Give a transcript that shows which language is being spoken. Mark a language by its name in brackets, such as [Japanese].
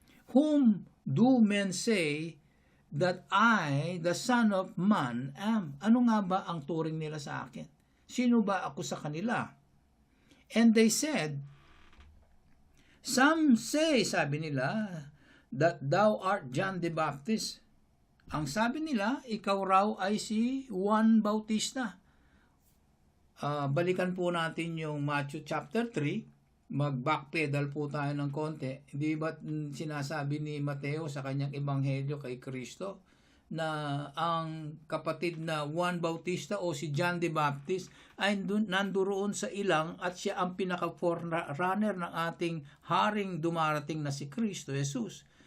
[English] Whom do men say that I, the Son of Man, am? [Filipino] Ano nga ba ang turing nila sa akin? Sino ba ako sa kanila? [English] And they said, some say, [Filipino] sabi nila, [English] that thou art John the Baptist. [Filipino] Ang sabi nila, ikaw raw ay si Juan Bautista. Balikan po natin yung Matthew chapter 3. Mag-backpedal po tayo ng konti. Di ba sinasabi ni Mateo sa kanyang ebanghelyo kay Kristo na ang kapatid na Juan Bautista o si John the Baptist ay nanduroon sa ilang at siya ang pinaka-forerunner ng ating haring dumarating na si Kristo Jesus.